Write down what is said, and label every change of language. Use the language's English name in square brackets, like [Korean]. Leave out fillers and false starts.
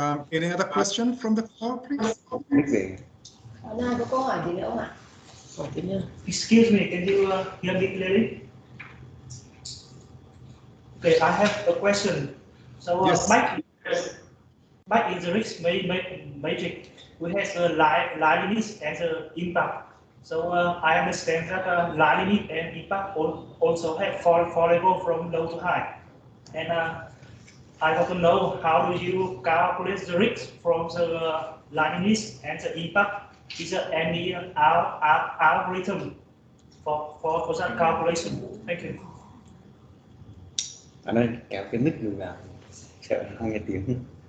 [English] Any other question from the floor, please? [Vietnamese] Nào có câu hỏi gì nữa không ạ? [English] Excuse me, can you hear me clearly? Okay, I have a question. So yes. back in the risk matrix, we have the line limit and the impact. So I understand that line limit and impact also have four levels from low to high. And I want to know, how do you calculate the risk from the line limit and the impact? Is there any algorithm for that calculation? Thank you. [Vietnamese] Ở đây kéo cái mic mình vào, sợ không nghe tiếng.